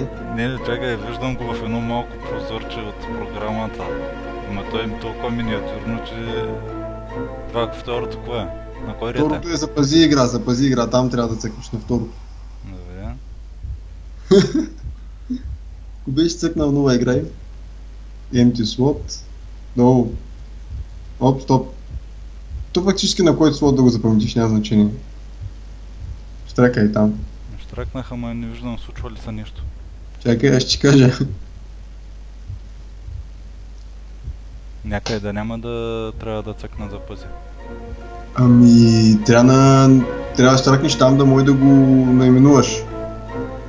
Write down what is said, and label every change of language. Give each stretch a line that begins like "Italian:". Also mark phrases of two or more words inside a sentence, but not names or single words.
Bulgarian: Не, чакай, виждам го в едно малко прозорче от програмата. Ама той е толкова миниатюрно, че... Това второто кое е? На кой ред е? Второто е запази игра, там трябва да цъкнеш на второто. Добре. Ако беше цъкнал нова игра,
English: empty slot, no,
Bulgarian: оп, стоп. То фактически на който слот да го запаметиш няма значение. Штракай там. Штракнах, ама не виждам случва ли са нещо. Чакай, аз ще ти кажа. Някъде да няма да трябва да цъкна запази. Ами, трябва да штракнеш там да може да го наименуваш.